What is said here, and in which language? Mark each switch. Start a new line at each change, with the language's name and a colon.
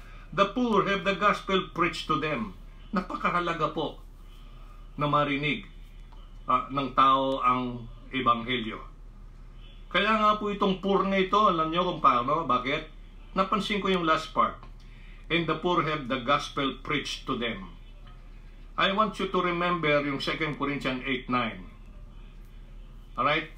English: The poor have the gospel preached to them.
Filipino: Napakahalaga po na marinig ng tao ang ebanghelyo. Kaya nga po itong poor na ito, alam niyo kung paano, bakit? Napansin ko yung
English: last part. And the poor have the gospel preached to them. I want you to remember yung 2 Corinthians 8:9. Alright?